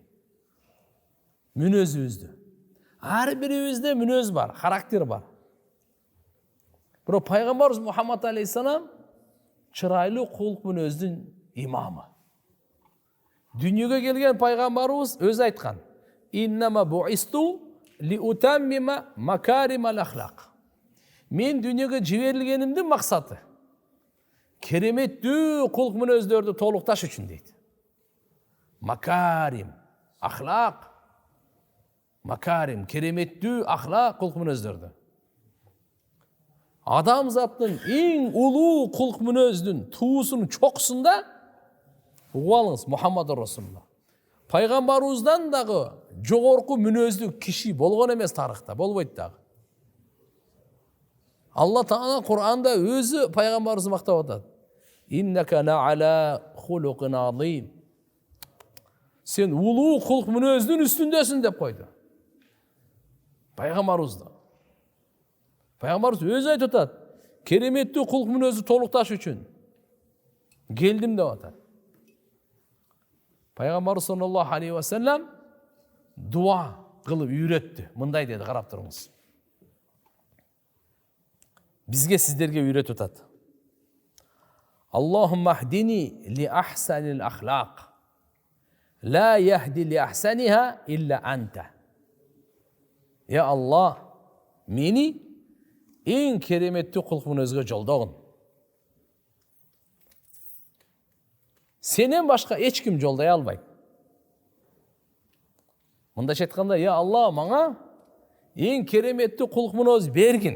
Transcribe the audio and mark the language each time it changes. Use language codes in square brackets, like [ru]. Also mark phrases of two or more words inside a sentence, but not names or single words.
[ky] Мүнөзүбүздү. Ар бирибизде мүнөз бар, характер бар. Бирок пайгамбарыбыз Мухаммад алейхиссалам чырайлуу кулк мүнөздүн имамы. Дүйнөгө келген пайгамбарыбыз өзү айткан: [ar] "إنما بعثت لأتمم مكارم الأخلاق." [ky] Мен дүйнөгө жиберилгенимдин максаты кереметтүү кулк мүнөздөрдү толукташ үчүн дейт. [ar] مكارم، أخلاق. [ky] Макарим, кереметтүү ахлак кулк мүнөздөрдү. Адамзаттын эң улуу кулк мүнөздүн туусунун чокусунда угуп Мухаммад Расулулла. Пайгамбарыбыздан дагы жогорку мүнөздүү киши болгон эмес тарыхта, болбойт дагы. Алла Таала Кур'анда өзү пайгамбарыбызды мактап атат. [ar] إنك لعلى خلق عظيم. [ky] Сен улуу кулк мүнөздүн үстүндөсүн деп койду. Пайгамбарыбызды. Пайгамбарыбыз өзү айтып атат. Кереметтүү кулк мүнөздү толукташ үчүн келдим деп атат. Пайгамбарыбыз [ar] صلى الله عليه وسلم [ky] дуа кылып үйрөттү. Мындай деди, карап туруңуз. Бизге, сиздерге үйрөтүп атат. [ar] اللهم اهدني لأحسن الأخلاق. لا يهدي لأحسنها إلا أنت. يا الله, [ky] мени эң кереметтүү кулк мүнөзгө жолдогун. Сенен башка эч ким жолдой албайт. Мындайча айтканда, [ar] يا الله, [ky] мага эң кереметтүү кулк мүнөз бергин.